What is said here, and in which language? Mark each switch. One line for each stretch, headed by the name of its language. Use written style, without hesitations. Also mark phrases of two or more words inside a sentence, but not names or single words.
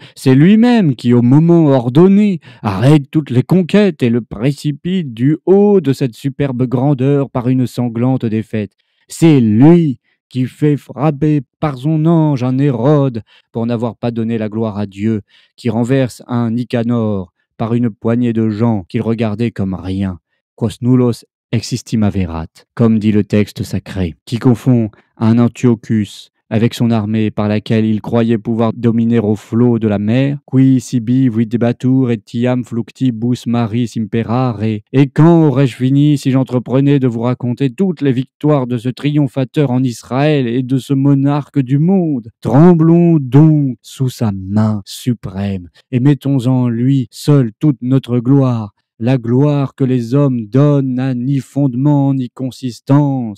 French: C'est lui-même qui, au moment ordonné, arrête toutes les conquêtes et le précipite du haut de cette superbe grandeur par une sanglante défaite. C'est lui qui fait frapper par son ange un Hérode pour n'avoir pas donné la gloire à Dieu, qui renverse un Nicanor par une poignée de gens qu'il regardait comme rien.
Latin: Quos nullos existima verat,
French: comme dit le texte sacré, qui confond un Antiochus avec son armée par laquelle il croyait pouvoir dominer au flot de la mer,
Latin: qui sibi videbatur etiam fluctibus maris imperare.
French: Et quand aurais-je fini si j'entreprenais de vous raconter toutes les victoires de ce triomphateur en Israël et de ce monarque du monde? Tremblons donc sous sa main suprême et mettons en lui seul toute notre gloire. La gloire que les hommes donnent n'a ni fondement ni consistance.